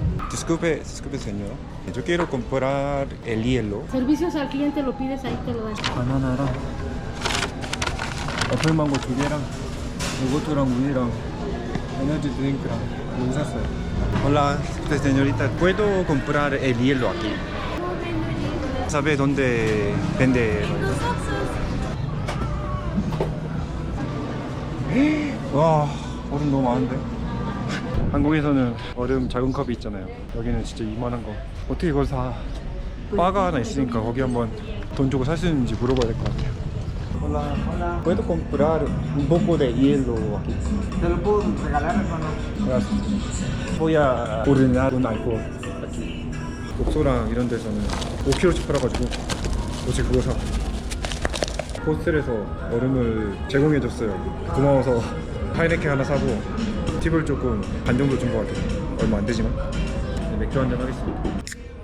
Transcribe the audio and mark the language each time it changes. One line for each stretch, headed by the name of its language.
Spanish: Disculpe señor, yo quiero comprar el hielo. Servicios al cliente lo pides ahí te lo dan.
Korean: 바나나랑 애플망고 2개랑 요거트랑 우유랑 에너지 드링크랑 이거 샀어요.
Spanish: Hola, señorita, ¿puedo comprar el hielo aquí? ¿Sabe dónde vende?
Korean: 와, 얼음 너무 많은데? 한국에서는 얼음 작은 컵이 있잖아요. 여기는 진짜 이만한 거. 어떻게 그걸 사? 바가 하나 있으니까 거기 한번 돈 주고 살 수 있는지 물어봐야 될 것 같아요.
Spanish: Hola, ¿puedo comprar un poco de hielo aquí? ¿Te lo puedo regalar o no? Gracias. Voy a ordenar un alcohol aquí.
Korean: 독소랑 이런 데서는 5kg씩 팔아가지고 어제 그거 사. 호스텔에서 얼음을 제공해줬어요. 고마워서 하이네켄 하나 사고 팁을 조금 반 정도 준 것 같아요. 얼마 안 되지만 맥주 한잔 하겠습니다.